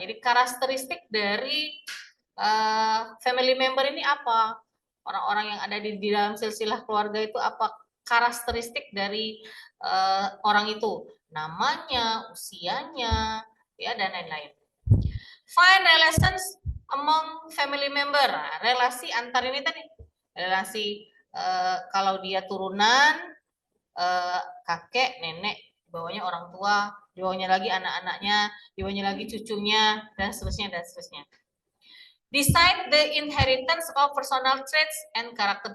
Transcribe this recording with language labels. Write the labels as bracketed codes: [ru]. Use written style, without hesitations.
[id] Jadi karakteristik dari family member ini apa? Orang-orang yang ada di dalam silsilah keluarga itu apa? Karakteristik dari orang itu, namanya, usianya, ya, dan lain-lain. [en] Find relations among family member. [id] Relasi antar ini tadi, relasi kalau dia turunan, kakek, nenek, di bawahnya orang tua, di bawahnya lagi anak-anaknya, di bawahnya lagi cucunya, dan seterusnya, dan seterusnya. [en] Decide the inheritance of personal traits and character.